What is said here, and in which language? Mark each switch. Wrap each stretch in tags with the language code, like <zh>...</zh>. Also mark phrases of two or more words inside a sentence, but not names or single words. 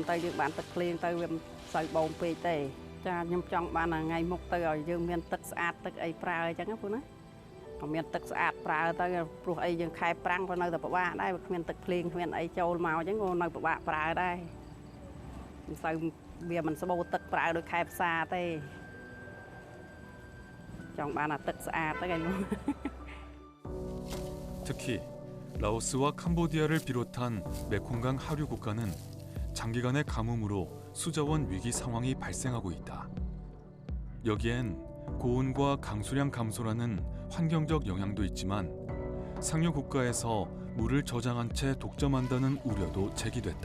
<km>ទៅយើងបានទឹកភ្លៀងទៅវាមិនសូវបូមពេកទេចាខ្ញុំចង់បានថ្ងៃមុខទៅឲ្យយើងមានទឹកស្អាតទឹកអីប្រើអញ្ចឹងណាពូណាក៏មានទឹកស្អាតប្រើទៅព្រោះអីយើងខែប្រាំងក៏នៅតែពិបាកដែរវាគ្មានទឹកភ្លៀងគ្មានអីចូលមកអញ្ចឹងក៏នៅពិបាកប្រើដែរមិនសូវវាមិនស្បូរទឹកប្រើដោយខែផ្សារទេចង់បានអាទឹកស្អាតទៅឯង</km> <ko>특히 라오스와 캄보디아를 비롯한 메콩강 하류 국가는 장기간의 가뭄으로 수자원 위기 상황이 발생하고 있다. 여기엔 고온과 강수량 감소라는 환경적 영향도 있지만 상류 국가에서 물을 저장한 채 독점한다는 우려도 제기됐다.</ko>